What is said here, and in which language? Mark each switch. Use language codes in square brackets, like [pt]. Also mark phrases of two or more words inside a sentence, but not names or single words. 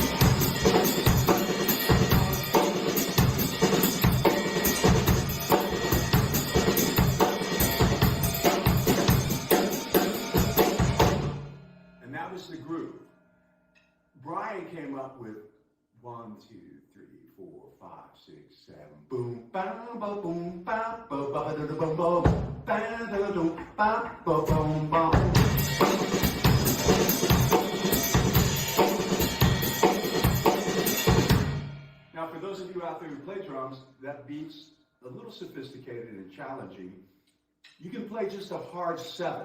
[en] The groove. Brian came up with 1, 2, 3, 4, 5, 6, 7. Boom, ba, ba, boom, ba, ba, ba, da, da, boom, boom, ba, da, da, ba, ba, boom, boom. Now, for those of you out there who play drums, that beat's a little sophisticated and challenging. You can play just a hard 7.